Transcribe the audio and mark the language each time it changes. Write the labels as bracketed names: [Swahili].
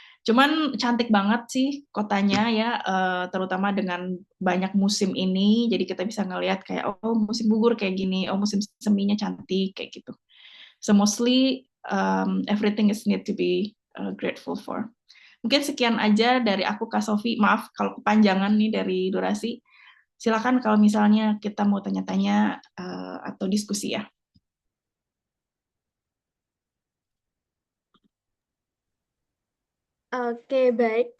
[Indonesian] Cuman cantik banget sih kotanya ya, terutama dengan banyak musim ini. Jadi kita bisa ngelihat kayak oh musim gugur kayak gini, oh musim seminya cantik kayak gitu. [English] So mostly everything is need to be grateful for. [Indonesian] Mungkin sekian aja dari aku Kak Sofi. Maaf kalau kepanjangan nih dari durasi. Silakan kalau misalnya kita mau tanya-tanya atau diskusi ya. Oke, baik.